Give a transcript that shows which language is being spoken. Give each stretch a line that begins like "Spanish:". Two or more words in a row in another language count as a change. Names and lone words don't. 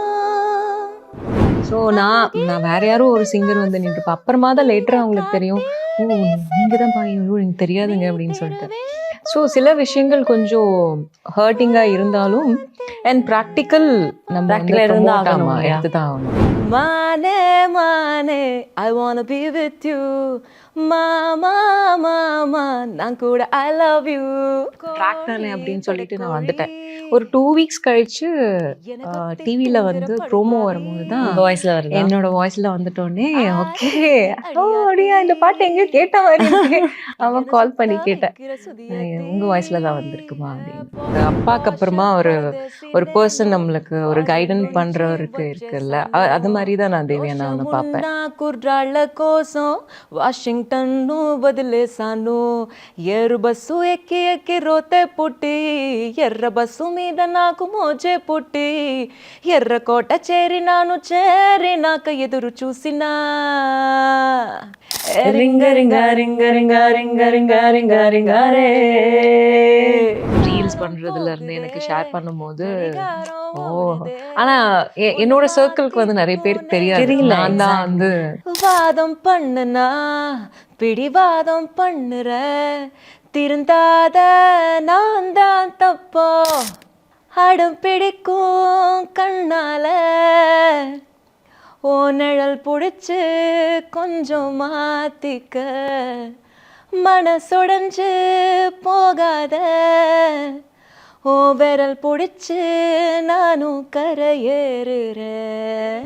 Tamil: ஸோ நான் வேற யாரும் ஒரு சிங்கர் வந்து நின்றுப்பா அப்புறமா தான் லேட்டராக அவங்களுக்கு தெரியும், ஓ நீங்க தான் ஐயோ எனக்கு தெரியாதுங்க அப்படின்னு சொல்லிட்டு. ஸோ சில விஷயங்கள் கொஞ்சம் ஹர்ட்டிங்காக இருந்தாலும்
English: and practical
Tamil: நம்ம Practical இருந்தா ஆகணும் ஆமா இல்லையா? எடுத்து தான் ஆகணும். மானே மானே
English: I wanna be with you
Tamil: மாமா மாமா நான் கூட
English: I love you
Tamil: ட்ராக் தானே அப்படின்னு சொல்லிட்டு நான் வந்துட்டேன். ஒரு 2 weeks கழிச்சு டிவியில் வந்து ப்ரோமோ வரும்போது தான் வாய்ஸ்ல வருது. என்னோட வாய்ஸ்ல வந்துட்டோன்னே ஓகே ஓ அப்படியா இந்த பாட்டு எங்கேயோ கேட்ட மாதிரி இருக்கு. அவன் கால் பண்ணி கேட்டேன், உங்க வாய்ஸ்ல தான் வந்திருக்குமா அப்படின்னு. அப்பாக்கு அப்புறமா ஒரு பர்சன் நம்மளுக்கு ஒரு கைடன் பண்றவருக்கு இருக்குல்ல, அது மாதிரி தான் நான் தேவியானாவை பார்ப்பேன்.
Telugu: కుర్రాళ్ళ కోసం వాషింగ్టన్ వదిలేసాను ఏరు బస్సు ఎక్కి ఎక్కి రోతే పుట్టి ఎర్ర బస్సు మీద నాకు మోజే పుట్టి ఎర్రకోట చేరినాను చేరినాక ఎదురు చూసినా రింగ రింగ రింగ రింగ రింగ రింగ రింగ రింగ రే
Tamil: ரீல்ஸ் பண்றதுல இருந்து எனக்கு ஷேர் பண்ணும்போது ஓ ஆனா என்னோட சர்க்கிளுக்கு வந்து நிறைய பேருக்கு தெரியல நான் தான் வந்து வாதம் பண்ணுனா பிடிவாதம் பண்ணுற திருந்தாத நான் தான் தப்போ அடம் பிடிக்கும் கண்ணால ஓ நிழல் பிடிச்சு கொஞ்சம் மாத்திக்க மனசுடைஞ்சு போகாத ஓ விரல் பிடிச்சு நானும் கரையேறுறேன்.